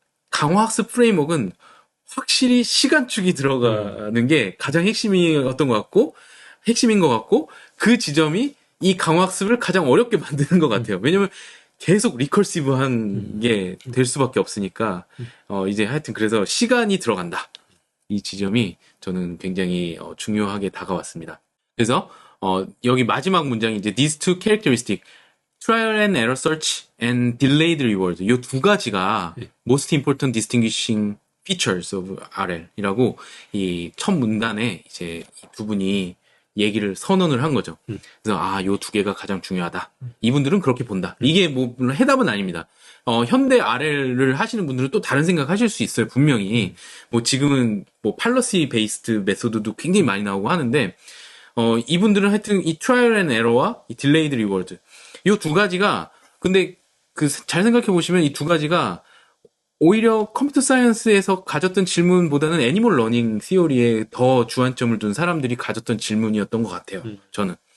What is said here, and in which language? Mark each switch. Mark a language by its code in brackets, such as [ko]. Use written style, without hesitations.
[ko] 강화학습 프레임워크는 확실히 시간축이 들어가는 게 가장 핵심이었던 것 같고, 핵심인 것 같고, 그 지점이 이 강화학습을 가장 어렵게 만드는 것 같아요. 왜냐면 계속 리커시브한 게 될 수밖에 없으니까, 이제 하여튼 그래서 시간이 들어간다. 이 지점이 저는 굉장히 중요하게 다가왔습니다. 그래서, 여기 마지막 문장이 이제 [en] these two characteristic, trial and error search and delayed reward. [ko] 이 두 가지가 [en] most important distinguishing features of RL [ko] 이라고 이 첫 문단에 이제 이 두 분이 얘기를 선언을 한 거죠. 그래서 요 두 개가 가장 중요하다. 이분들은 그렇게 본다. 이게 뭐 물론 해답은 아닙니다. 현대 RL을 하시는 분들은 또 다른 생각 하실 수 있어요. 분명히 뭐 지금은 뭐 팔러시 베이스드 메소드도 굉장히 많이 나오고 하는데 이분들은 하여튼 이 트라이얼 앤 에러와 이 딜레이드 리워드 이 두 가지가 근데 잘 생각해 보시면 이 두 가지가 오히려 컴퓨터 사이언스에서 가졌던 질문보다는 애니멀 러닝 시오리에 더 주안점을 둔 사람들이 가졌던 질문이었던 것 같아요. 저는.